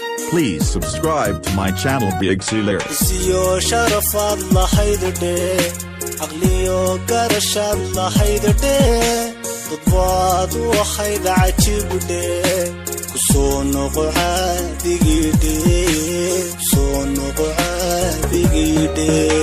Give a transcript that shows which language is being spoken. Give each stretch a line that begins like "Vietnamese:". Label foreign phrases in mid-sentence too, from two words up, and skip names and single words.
English: Please subscribe to my channel, Big C Lyrics.
Somali: Isiyo sharafaad lahayd dhe, aqliyo garashaad lahayd dhe. Dad baad u ahayd cajiib dhe, ku soo noqo caadigii dhe, ku soo noqo caadigii dhe.